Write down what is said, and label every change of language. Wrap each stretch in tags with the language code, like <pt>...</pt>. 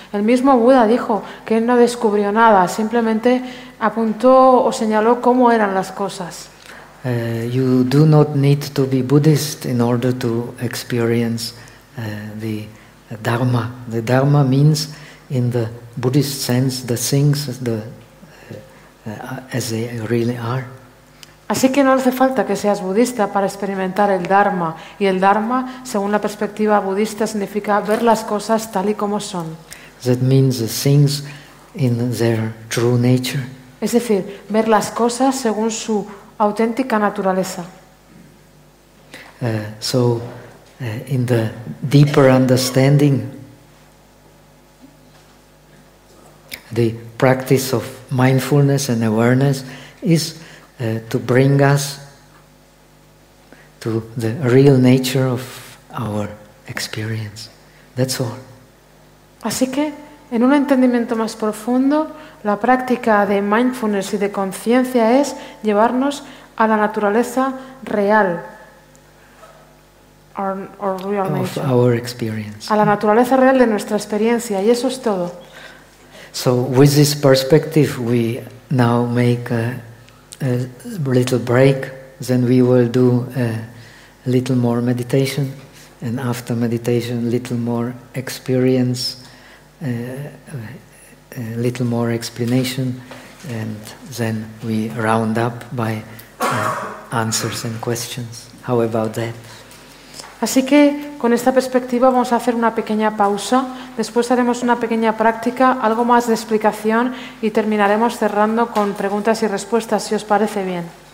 <es>El mismo Buda dijo que él no descubrió nada, simplemente apuntó o señaló cómo eran las cosas.</es> <en>You do not need to be Buddhist in order to experience the Dharma. The Dharma means, in the Buddhist sense, the things, the as they really are.</en> <es>Así que no hace falta que seas budista para experimentar el Dharma. Y el Dharma, según la perspectiva budista, significa ver las cosas tal y como son.</es> <en>That means the things in their true nature.</en> <es>Es decir, ver las cosas según su auténtica naturaleza.</es> <en>So, in the deeper understanding, the practice of mindfulness and awareness is to bring us to the real nature of our experience. That's all.</en> <es>Así que, en un entendimiento más profundo, la práctica de mindfulness y de conciencia es llevarnos a la naturaleza real.</es> <en>Or real nature. Of our experience.</en> <es>A la naturaleza real de nuestra experiencia, y eso es todo.</es> <en>So with this perspective, we now make a little break. Then we will do a little more meditation, and after meditation, little more experience, a little more explanation, and then we round up by answers and questions. How about that?</en> <es>Así que, con esta perspectiva, vamos a hacer una pequeña pausa. Después haremos una pequeña práctica, algo más de explicación, y terminaremos cerrando con preguntas y respuestas, si os parece bien.</es>